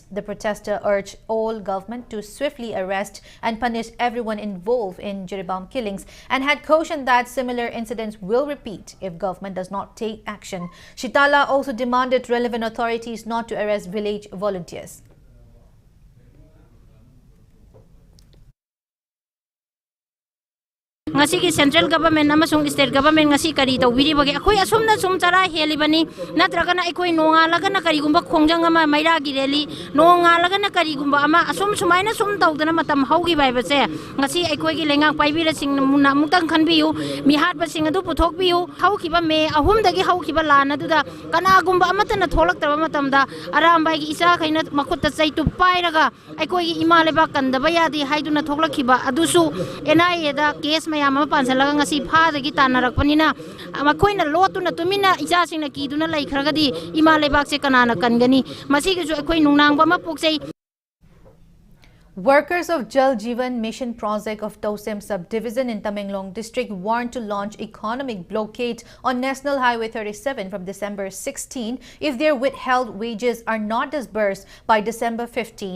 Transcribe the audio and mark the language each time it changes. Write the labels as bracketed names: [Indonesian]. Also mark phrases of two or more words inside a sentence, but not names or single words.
[English] The protester urged all government to swiftly arrest and punish everyone involved in Jaribam killings and had cautioned that similar incidents will repeat if government does not take action. Shitala also demanded relevant authorities not to arrest village volunteers. [Manipuri] ngasi ki [English] central government [Manipuri] amasung [English] state government [Manipuri] ngasi kari to wiri bage akoi asumna sum chara helibani natraga na akoi nonga laga na kari gumba khongjang ama maira gi reli nonga laga na kari gumba ama asum sumaina sum tawdana matam haugi bai base ngasi akoi gi lengang paibi ra sing na mutang khanbiu mi hat ba sing adu puthok biu hauki ba me ahum dagi hauki ba lana duda kana gumba amata na tholak taba matam da aram bai gi isa khaina makut ta chai tu pai raga akoi gi imale ba kandaba yadi haiduna thoklaki ba adusu NIA da case yama pansalaga ngasi phadagi tanarakpanina amakoina lotuna tumina ijasingna kiduna laikhragadi ima lebak se kanana kangani masigi ju akoi nungnangba ma poksei. [English] Workers of Jal Jeevan Mission project of Tosem subdivision in Tamenglong district warned to launch economic blockade on National Highway 37 from December 16 if their withheld wages are not disbursed by December 15.